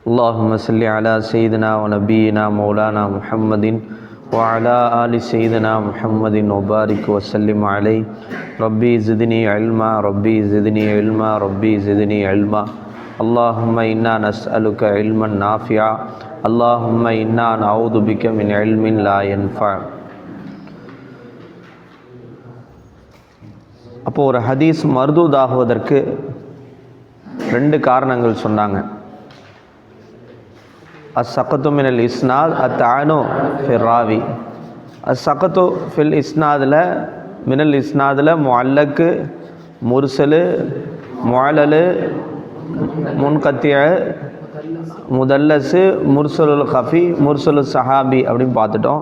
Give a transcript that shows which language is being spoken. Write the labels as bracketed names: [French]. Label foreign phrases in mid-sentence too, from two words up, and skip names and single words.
[Arabic] اللهم صل على سيدنا ونبينا مولانا محمد وعلى آل سيدنا محمد وبارك وسلم عليه. ربي زدني علما ربي زدني علما ربي زدني علما. اللهم إنا نسألك علما نافعا. اللهم إنا نعوذ بك من علم لا ينفع. [Tamil] அப்போ ஒரு ஹதீஸ் மர்தூதாகுவதற்கு ரெண்டு காரணங்கள் சொன்னாங்க. [Arabic] السقط من الإسناد الطعن في الراوي. السقط في الإسناد من الإسناد معلق، مرسل، معلل، منقطع، مدلس، مرسل خفي، مرسل صحابي [Tamil] அப்படின்னு பார்த்துட்டோம்.